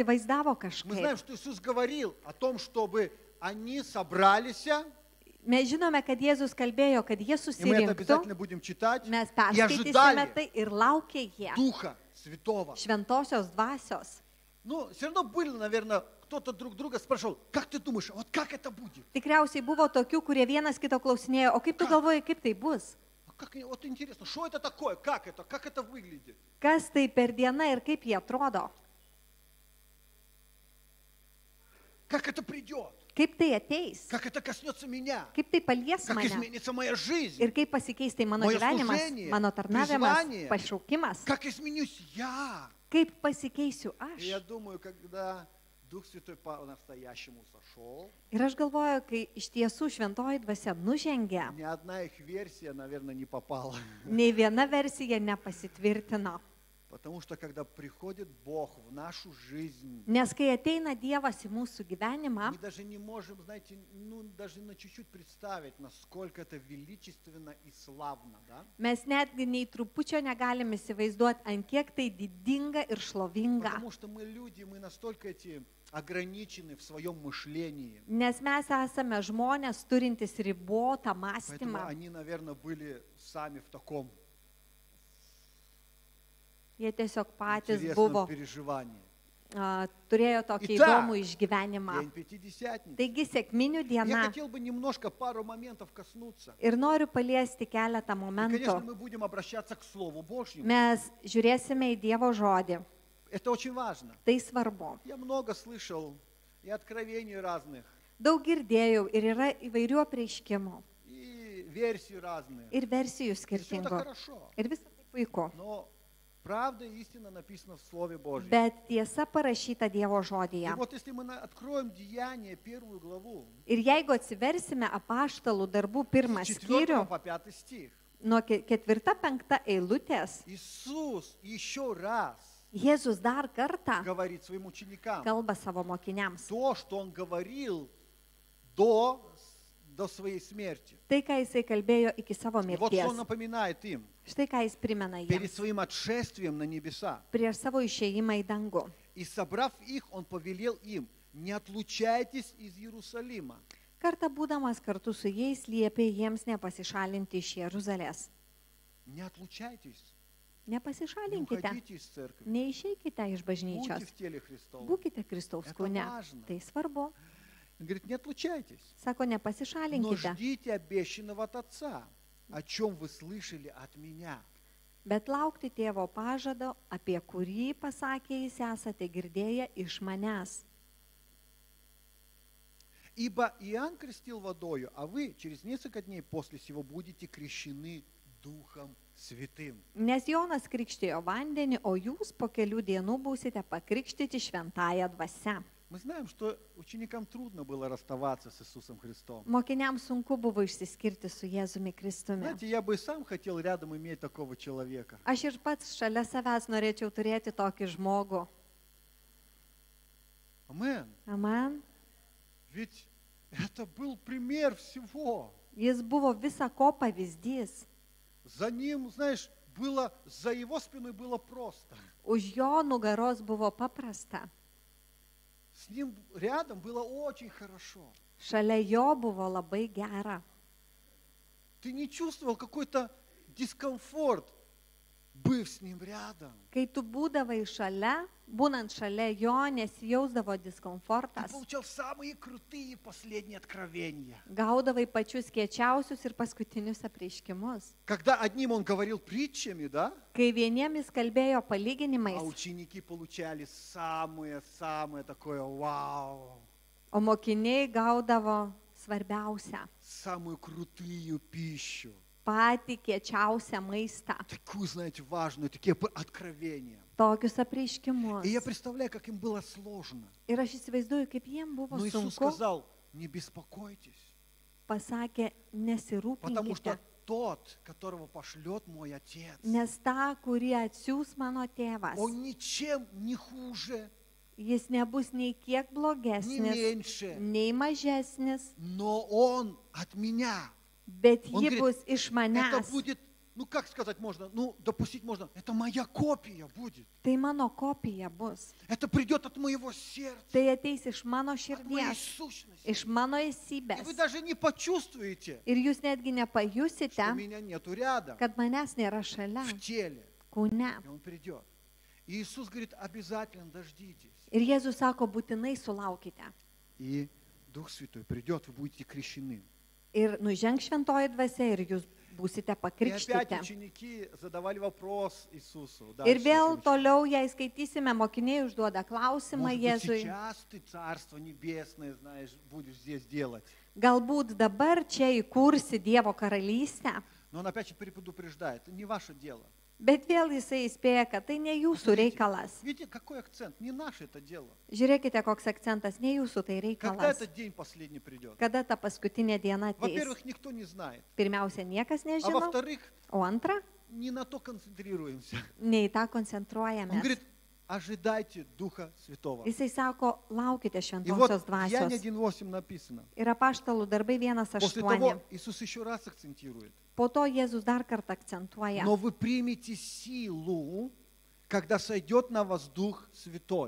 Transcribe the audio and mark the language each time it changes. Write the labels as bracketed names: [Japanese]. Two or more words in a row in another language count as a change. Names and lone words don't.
[Lithuanian] įsivaizdavo [Russian] Мы знаем, [Lithuanian] kažkaip. [Russian] что Иисус говорил о том, чтобы они собрались, [Lithuanian] Mes žinome, kad Jėzus kalbėjo, kad jie [Russian] и мы это [Lithuanian] susirinktų, [Russian] обязательно будем читать, [Lithuanian] mes [Russian] и [Lithuanian] perskaitysime [Russian] ожидали [Lithuanian] tai ir laukė jie [Russian] Духа Святого. [Lithuanian] šventosios dvasios. [Russian] Все равно были, наверное, кто-то друг друга спрашивал, как ты думаешь, вот как это будет? [Lithuanian] Tikriausiai buvo tokių, kurie vienas kito klausinėjo, o kaip tu galvoji, kaip tai bus? [Russian] Вот интересно, что это такое, как это выглядит? [Lithuanian] Kas tai per dieną ir kaip jie atrodo? [Russian] Как это придет? [Lithuanian] Kaip tai ateis? [Russian] Как это коснется меня? [Lithuanian] Kaip tai palies [Russian] Как [Lithuanian] mane? [Russian] изменится моя жизнь? [Lithuanian] Ir kaip pasikeis tai mano [Russian] Moje [Lithuanian] gyvenimas, [Russian] служение, [Lithuanian] mano tarnavimas, [Russian] призвание. [Lithuanian] pašaukimas? [Russian] Как изменюсь я? [Lithuanian] Kaip pasikeisiu [Russian] И я [Lithuanian] aš? [Russian] думаю, когда Дух Святой по-настоящему сошел, [Lithuanian] Ir aš galvoju, kai iš tiesų šventoji dvasia nužengė, [Russian] ни одна их версия, наверное, не попала. [Lithuanian] nei viena versija nepasitvirtino. [Russian] Потому что когда приходит Бог в нашу жизнь, [Lithuanian] Nes kai ateina Dievas į mūsų gyvenimą, [Russian] мы даже не можем, знаете, даже на чуть-чуть представить, насколько это величественно и славно, да? [Lithuanian] mes netgi nei trupučio negalim įsivaizduoti, ant kiek tai didinga ir šlovinga. [Russian] Потому что мы люди, мы настолько ограничены в своем мышлении. [Lithuanian] Nes mes esame žmonės turintys ribotą [Russian] Поэтому [Lithuanian] mąstymą. [Russian] они, наверное, были сами в таком [Lithuanian] Jie tiesiog patys [Russian] интересном [Lithuanian] buvo, [Russian] переживании. [Lithuanian] turėjo tokį [Russian] Итак, [Lithuanian] įdomų išgyvenimą. [Russian] День Пятидесятницы. [Lithuanian] Taigi sėkminių [Russian] Я [Lithuanian] diena. [Russian] хотел бы немножко пару моментов коснуться. [Lithuanian] Ir noriu paliesti keletą [Russian] И, конечно, [Lithuanian] momentų. [Russian] мы будем обращаться к Слову Божьему. [Lithuanian] Mes žiūrėsime į Dievo žodį. [Russian] Это очень важно. [Lithuanian] Tai svarbu. [Russian] Я много слышал и откровений разных, [Lithuanian] Daug girdėjau ir yra įvairių apreiškimų. [Russian] и версий разных. [Lithuanian] Ir versijų [Russian] И всё это [Lithuanian] skirtingų. [Russian] хорошо. [Lithuanian] Ir visą tai puiku. [Russian] Но Правда и истина написана в Слове Божьем. [Lithuanian] bet tiesa parašyta Dievo [Russian] И [Lithuanian] žodyje. [Russian] вот если мы откроем Деяния, 1 главу, [Lithuanian] Ir jeigu atsiversime apaštalų darbų pirmą [Russian] с 4 [Lithuanian] skyrių, [Russian] по 5 стих, [Lithuanian] nuo 4-5 eilutės, [Russian] Иисус еще раз [Lithuanian] Jėzus dar kartą [Russian] говорит своим ученикам [Lithuanian] kalba savo mokiniams. [Russian] то, что Он говорил до своей смерти. [Lithuanian] Tai, ką jisai kalbėjo iki savo [Russian] И вот что Он [Lithuanian] mirties. [Russian] напоминает им [Lithuanian] Štai ką jis primena [Russian] перед [Lithuanian] jiems [Russian] своим отшествием на небеса. [Lithuanian] prieš savo išėjimą į dangų. [Russian] И собрав их, Он повелел им: не отлучайтесь из Иерусалима, [Lithuanian] Kartą būdamas kartu su jais liepė jiems nepasišalinti iš Jeruzalės. [Russian] не отлучайтесь, не [Lithuanian] Nepasišalinkite, [Russian] уходите из церкви, [Lithuanian] neišeikite iš [Russian] будьте [Lithuanian] bažnyčios, [Russian] в теле Христовом. [Lithuanian] būkite Kristaus [Russian] Это [Lithuanian] kūne. [Russian] важно. [Lithuanian] Tai svarbu. [Russian] Он говорит: не отлучайтесь, [Lithuanian] Sako, [Russian] но [Lithuanian] nepasišalinkite, [Russian] ждите обещанного от Отца, о чем вы слышали от меня. [Lithuanian] bet laukti tėvo pažado, apie kurį pasakė jis esate girdėję iš manęs. [Russian] Ибо Иоанн крестил водою, а вы через несколько дней после сего будете крещены Духом Святым. [Lithuanian] Nes Jonas krikštijo vandenį, o jūs po kelių dienų būsite pakrikštyti šventąją dvasią. [Russian] Мы знаем, что ученикам трудно было расставаться с Иисусом Христом. [Lithuanian] Mokiniams sunku buvo išsiskirti su Jėzumi Kristumi. [Russian] Знаете, я бы и сам хотел рядом иметь такого человека. [Lithuanian] Aš ir pats šalia savęs norėčiau turėti tokį žmogų. [Russian] Амен. [Lithuanian] Amen. [Russian] Ведь это был пример всего. [Lithuanian] Jis buvo visa ko pavyzdys. [Russian] За ним, знаешь, было, за его спиной было просто. [Lithuanian] Už jo nugaros buvo paprasta. [Russian] С ним рядом было очень хорошо. [Lithuanian] Šalia jo buvo labai gera. [Russian] Ты не чувствовал какой-то дискомфорт, быв с ним рядом. [Lithuanian] Kai tu būdavai šalia, būnant šalia jo, nesijausdavo [Russian] Ты [Lithuanian] diskomfortas. [Russian] получал самые крутые последние откровения. [Lithuanian] Gaudavai pačius kiečiausius ir paskutinius apreiškimus. [Russian] Когда одним он говорил притчами, да, [Lithuanian] Kai vieniems kalbėjo [Russian] а [Lithuanian] palyginimais, [Russian] ученики получали самое такое вау, [Lithuanian] o mokiniai gaudavo svarbiausią, [Russian] самую крутую пищу. [Lithuanian] patį kiečiausią maistą, [Russian] Такую, знаете, важную, такие откровения. [Lithuanian] tokius apreiškimus. [Russian] И я представляю, как им было сложно. [Lithuanian] Ir aš įsivaizduoju, kaip jiems buvo [Russian] Но Иисус [Lithuanian] sunku, [Russian] сказал: не беспокойтесь, [Lithuanian] pasakė, [Russian] потому что [Lithuanian] nesirūpinkite, [Russian] тот, которого пошлет мой Отец, [Lithuanian] nes tą, kurį atsiūs mano tėvas, [Russian] он ничем не хуже, [Lithuanian] jis nebus nei kiek [Russian] не [Lithuanian] blogesnis, [Russian] меньше, [Lithuanian] nei mažesnis, [Russian] но он от меня. [Lithuanian] bet [Russian] Он [Lithuanian] ji [Russian] говорит, [Lithuanian] bus iš [Russian] Это [Lithuanian] manęs. [Russian] будет, ну как сказать можно, ну допустить можно, это моя копия будет. [Lithuanian] Tai mano kopija bus. [Russian] Это придет от моего сердца, [Lithuanian] Tai ateis iš mano [Russian] от моей [Lithuanian] širdies, [Russian] сущности. [Lithuanian] iš mano [Russian] И [Lithuanian] esybės. [Russian] вы даже не почувствуете, [Lithuanian] Ir jūs netgi [Russian] что [Lithuanian] nepajusite, [Russian] меня нету рядом, [Lithuanian] kad manęs nėra šalia, [Russian] в теле. [Lithuanian] kūne. [Russian] И он придет. И Иисус говорит: обязательно дождитесь. [Lithuanian] Ir Jėzus sako, būtinai sulaukite. [Russian] И Дух Святой придет, вы будете крещены. [Lithuanian] Ir nuženg šventoji dvasia ir jūs būsite [Russian] И опять [Lithuanian] pakrikštyti. [Russian] ученики задавали вопрос Иисусу. [Lithuanian] Ir [Russian] Дальше, [Lithuanian] vėl [Russian] 7 [Lithuanian] toliau, jei skaitysime, mokiniai užduoda klausimą [Russian] Может быть, [Lithuanian] Jėzui. [Russian] сейчас ты Царство Небесное, знаешь, будешь здесь делать. [Lithuanian] Galbūt dabar čia įkursi Dievo karalystę, [Russian] Но он опять предупреждает: это не ваше дело. [Lithuanian] bet vėl jisai įspėja, kad tai ne jūsų reikalas. [Russian] Видите, какой акцент? Не наше это дело. [Lithuanian] Žiūrėkite, koks akcentas, ne jūsų tai [Russian] Когда [Lithuanian] reikalas. [Russian] этот день последний придет? [Lithuanian] Kada ta paskutinė diena ateis? [Russian] Во-первых, никто не знает. [Lithuanian] Pirmiausia, niekas [Russian] А [Lithuanian] nežino, [Russian] во-вторых, [Lithuanian] o antra, [Russian] не на то концентрируемся. [Lithuanian] ne į tą [Russian] Он [Lithuanian] koncentruojamės. [Russian] говорит: ожидайте Духа Святого. [Lithuanian] Jisai sako, laukite [Russian] И вот [Lithuanian] šventosios [Russian] в Деянии [Lithuanian] dvasios. [Russian] 1:8 написано. [Lithuanian] Ir apaštalų darbai [Russian] После [Lithuanian] 1:8. [Russian] того Иисус еще раз акцентирует. [Lithuanian] Po to Jėzus dar kartą akcentuoja. [Russian] Но вы примете силу, когда сойдет на вас Дух Святой.